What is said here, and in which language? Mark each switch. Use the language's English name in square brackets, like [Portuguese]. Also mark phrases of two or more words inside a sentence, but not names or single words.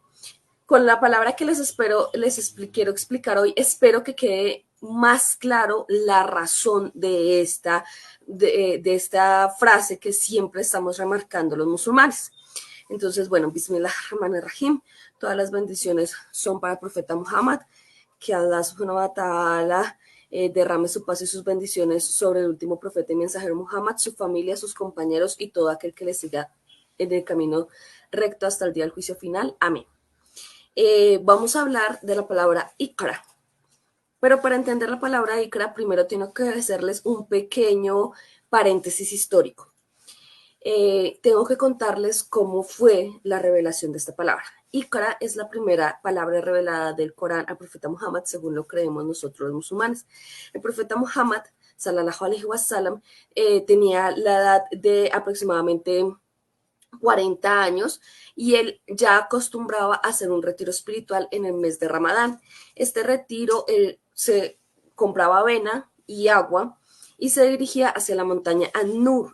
[Spanish] Con la palabra que quiero explicar hoy, espero que quede más claro la razón de esta frase que siempre estamos remarcando los musulmanes. Entonces, bueno, [Arabic] بسم الله الرحمن الرحيم, [Spanish] todas las bendiciones son para el profeta Muhammad, que [Arabic] الله سبحانه وتعالى [Spanish] derrame su paz y sus bendiciones sobre el último profeta y mensajero Muhammad, su familia, sus compañeros y todo aquel que le siga en el camino recto hasta el día del juicio final. Amén. Vamos a hablar de la palabra Iqra. Pero para entender la palabra Iqra, primero tengo que hacerles un pequeño paréntesis histórico. Tengo que contarles cómo fue la revelación de esta palabra. Iqra es la primera palabra revelada del Corán al profeta Muhammad, según lo creemos nosotros los musulmanes. El profeta Muhammad, [Arabic] صلى الله عليه وسلم, [Spanish] tenía la edad de aproximadamente 40 años y él ya acostumbraba a hacer un retiro espiritual en el mes de Ramadán. Este retiro él se compraba avena y agua y se dirigía hacia la montaña An-Nur.